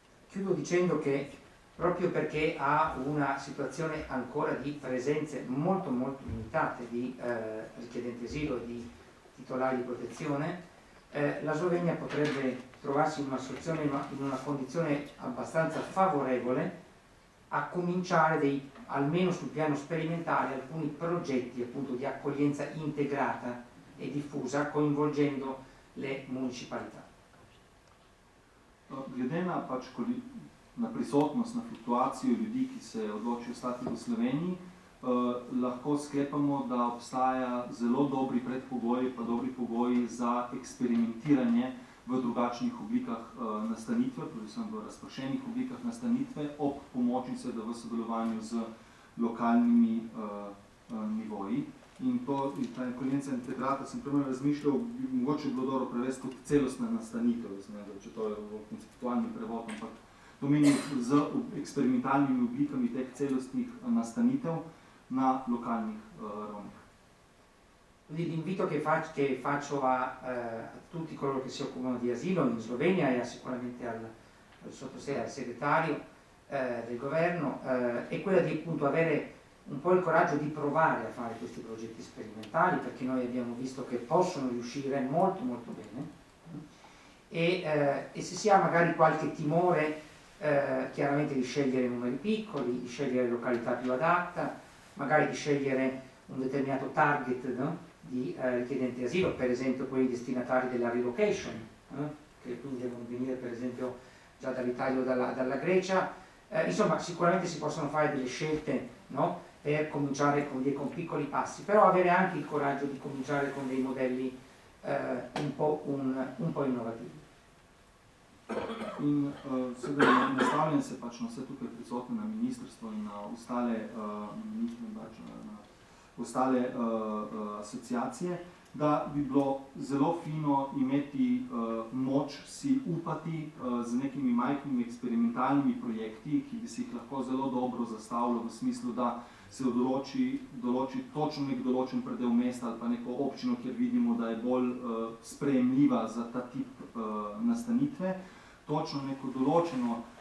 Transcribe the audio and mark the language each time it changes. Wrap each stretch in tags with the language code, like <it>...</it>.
<it>Chiudo dicendo che proprio perché ha una situazione ancora di presenze molto limitate di richiedenti asilo e di titolari di protezione, la Slovenia potrebbe trovarsi in una condizione abbastanza favorevole a cominciare almeno sul piano sperimentale, alcuni progetti appunto di accoglienza integrata e diffusa coinvolgendo le municipalità.</it> <sl>Glede na prisotnost, na fluktuacijo ljudi, ki se odločijo ostati v Sloveniji, lahko sklepamo, da obstaja zelo dobri predpogoji, pa dobri pogoji za eksperimentiranje v drugačnih oblikah nastanitve, predvsem v razpršenih oblikah nastanitve, ob pomoči seveda v sodelovanju z lokalnimi nivoji. In ta konvencija integrata, sem prvo razmišljal, bi mogoče bilo dobro prevesti kot celostna nastanitev, če to je v konceptualni prevod, ampak to meni z eksperimentalnimi oblikami teh celostnih nastanitev na lokalnih ravneh.</sl> <it>L'invito che faccio a tutti coloro che si occupano di asilo in Slovenia e sicuramente al segretario del governo è quella di appunto avere un po' il coraggio di provare a fare questi progetti sperimentali, perché noi abbiamo visto che possono riuscire molto bene e se si ha magari qualche timore chiaramente di scegliere numeri piccoli, di scegliere località più adatta, magari di scegliere un determinato target, no? Di richiedenti asilo, per esempio quelli destinatari della relocation, che quindi devono venire per esempio già dall'Italia o dalla Grecia. Insomma, sicuramente si possono fare delle scelte, no? Per cominciare con piccoli passi, però avere anche il coraggio di cominciare con dei modelli un po' innovativi.</it> <sl>In seveda nastavljam se pač na vse tukaj prisotne, na ministrstvo in na ostale asociacije, da bi bilo zelo fino imeti moč si upati z nekimi majhnimi eksperimentalnimi projekti, ki bi si jih lahko zelo dobro zastavilo v smislu, da se določi točno nek določen predel mesta ali pa neko občino, kjer vidimo, da je bolj sprejemljiva za ta tip nastanitve, točno neko določeno</sl>